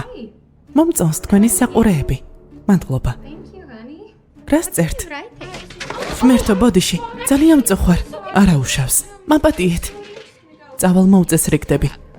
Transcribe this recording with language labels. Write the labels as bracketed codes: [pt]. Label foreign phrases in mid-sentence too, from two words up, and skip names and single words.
[ka] მომწონს თქვენი საყურეები. მადლობა. [en] Thank you, honey. [ka] რას წერთ? [en] Right there. [ka] ღმერთო ბოდიში, ძალიან მწუხვარ. არა უშავს. მაპატიეთ. წავალ მოუწესრიგდები.